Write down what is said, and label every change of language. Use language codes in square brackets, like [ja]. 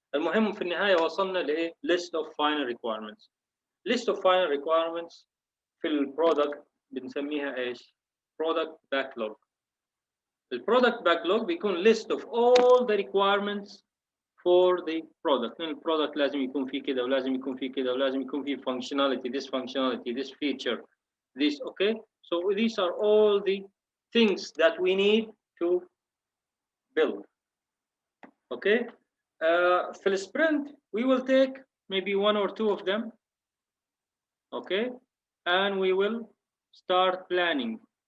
[ar] المهم في النهايه وصلنا لايه؟ [en] list of final requirements. list of final requirements [ar] في البرودكت بنسميها ايش؟ [en] product backlog. البرودكت backlog بيكون list of all the requirements for the product. [ar] البرودكت لازم يكون فيه كده ولازم يكون فيه كده ولازم يكون فيه [en] functionality, this functionality, this feature, this. Okay, so these are all the things that we need to build. Okay, for the sprint we will take maybe one or two of them. Okay, and we will start planning.